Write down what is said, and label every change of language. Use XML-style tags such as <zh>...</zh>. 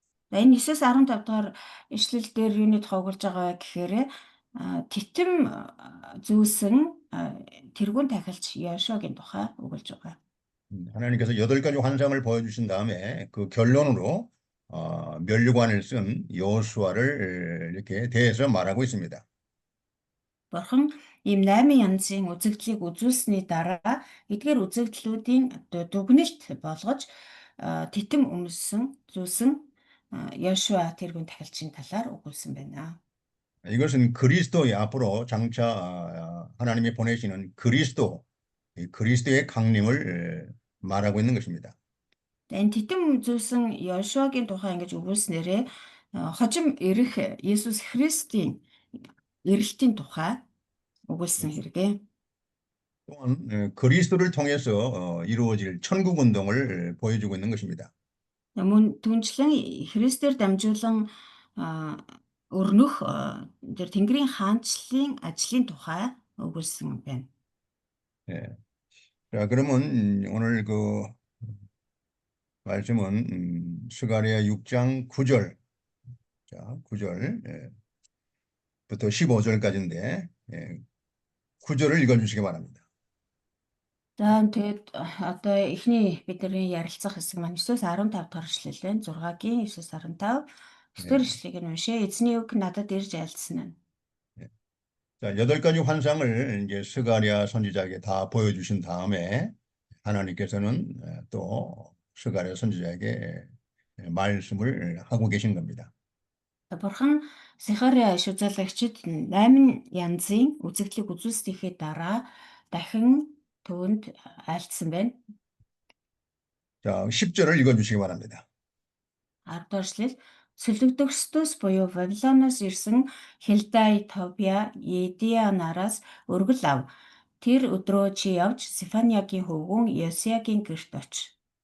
<mn>За энэ 9-15 дахь ишлэл дээр юуны тухай өгүүлж байгаа гэхээр титэм зүүсэн тэргүүн тахилч Яшуагийн тухай өгүүлж байгаа.</mn> <ko>하나님께서 8가지 환상을 보여주신 다음에 그 결론으로 멸관을 쓴 여호수아를 이렇게 대해서 말하고 있습니다.</ko> <mn>Бурхан ийм 8 янзын үзэгдлийг үзүүлсний дараа эдгээр үзэгдлүүдийн дүгнэлт болгож титэм зүүсэн Яшуа тэргүүн тахилчийн талаар өгүүлсэн байна.</mn> <ko>이것은 그리스도의 앞으로 장차 하나님이 보내시는 그리스도의 강림을 말하고 있는 것입니다.</ko> <mn>Энэ титэм зүүсэн Яшуагийн тухай ингэж өгүүлснээрээ хожим ирэх Есүс Христийн ирэлтийн тухай өгүүлсэн хэрэгээ.</mn> <ko>또한 그리스도를 통해서 이루어질 천국 운동을 보여주고 있는 것입니다.</ko> <mn>Мөн түнчлэн Христээр дамжуулан өрнөх тэр Тэнгэрийн хаанчлалын ажлын тухай өгүүлсэн байна.</mn> <ko>자, 그러면 오늘 그 말씀은 스가랴 6장 9절, 자, 9절부터 15절까지인데 9절을 읽어주시기 바랍니다.</ko> <mn>За тэгээд одоо эхний бидний ярилцах хэсэг маань 9-15 дахь ишлэл байна. 6-гийн 9-15 9-р ишлэгийг нь уншъя. Эзний үг надад ирж айлсан нь.</mn> <ko>자, 8가지 환상을 이제 스가랴 선지자에게 다 보여주신 다음에 하나님께서는 또 스가랴 선지자에게 말씀을 하고 계신 겁니다.</ko> <mn>Бурхан Захария иш үзүүлэгчид 8 янзын үзэгдлийг үзүүлснийхээ дараа дахин түүнд айлтсан байна.</mn> <ko>자, 10절을 읽어주시기 바랍니다.</ko> <mn>10-р ишлэл Сүлэгдөгчдөөс буюу Вавилоноос ирсэн Хилдай, Тобия, Едия нараас өргөл ав. Тэр өдрөө чи явж Сефаниагийн хөвгүүн Йосиягийн гэрт оч.</mn>